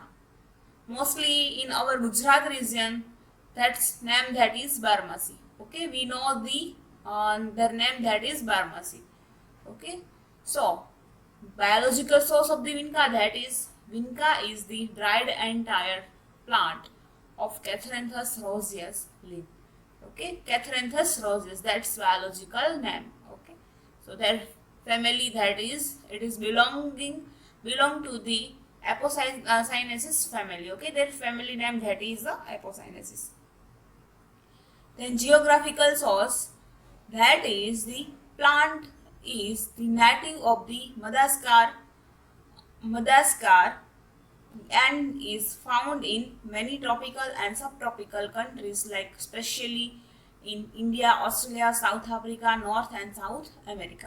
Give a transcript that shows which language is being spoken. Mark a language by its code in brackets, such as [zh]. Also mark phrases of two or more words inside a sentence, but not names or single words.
[en] Mostly in our Gujarat region, that's name, that is Barmasi. Okay, we know their name, that is Barmasi. Okay, so biological source of the Vinca, that is Vinca is the dried entire plant of Catharinthus roseus leaf. Okay, Catharinthus roseus, that's biological name. Okay, so their family, that is, it is belong to the Apocynaceae family. Okay, their family name, that is Apocynaceae. Then geographical source, that is the plant is the native of the Madagascar and is found in many tropical and subtropical countries, like especially in India, Australia, South Africa, North and South America.